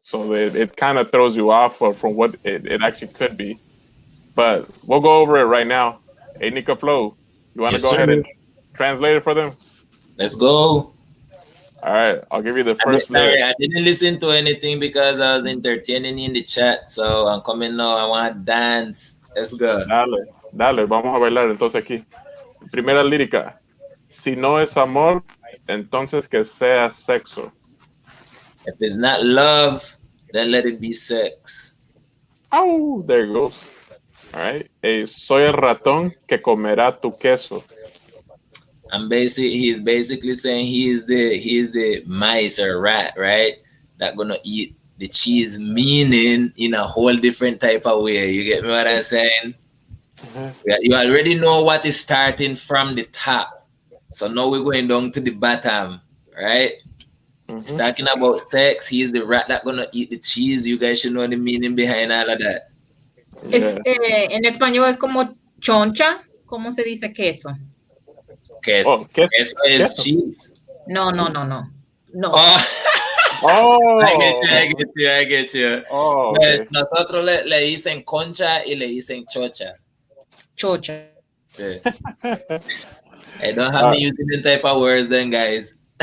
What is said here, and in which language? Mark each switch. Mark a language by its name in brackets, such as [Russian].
[English] So it kind of throws you off from what it actually could be. But we'll go over it right now. Hey, Nico Flo, you want to go ahead and translate it for them? Let's go. All right, I'll give you the first lyric. I didn't listen to anything because I was entertaining in the chat. So I'm coming now. I want to dance. Let's go. [Spanish] Dale, vamos a bailar entonces aquí. Primera lírica. Si no es amor, entonces que sea sexo. [English] If it's not love, then let it be sex. Oh, there it goes. All right. [Spanish] Soy el ratón que comerá tu queso. [English] He's basically saying he is the mice or rat, right? That gonna eat the cheese, meaning in a whole different type of way. You get me what I'm saying? You already know what is starting from the top. So now we're going down to the bottom, right? It's talking about sex. He's the rat that gonna eat the cheese. You guys should know the meaning behind all of that. [Spanish] En español es como choncha. ¿Cómo se dice queso? [English] Queso. Queso is cheese. No. Oh, I get you. Oh, okay. [Spanish] Nosotros le dicen concha y le dicen chocha. Chocha. Sí. [English] I don't have me using the type of words then, guys.